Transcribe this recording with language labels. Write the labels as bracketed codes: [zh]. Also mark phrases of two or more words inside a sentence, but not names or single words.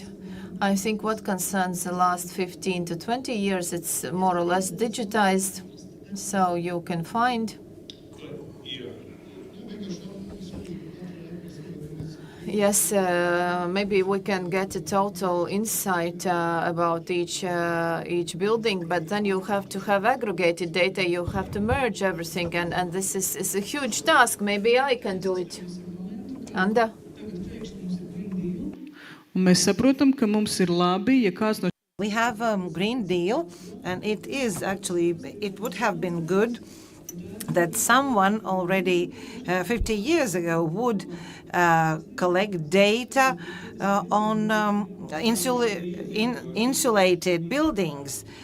[en] I think what concerns the last 15 to 20 years, it's more or less digitized, so you can find. Yes, maybe we can get a total insight about each building, but then you have to have aggregated data. You have to merge everything, and this is a huge task. Maybe I can do it. Anda. [lv] Un mēs saprotam, ka mums ir labi, ja kāds no [en] We have a Green Deal, and it would have been good that someone already 50 years ago would collect data on insulated buildings.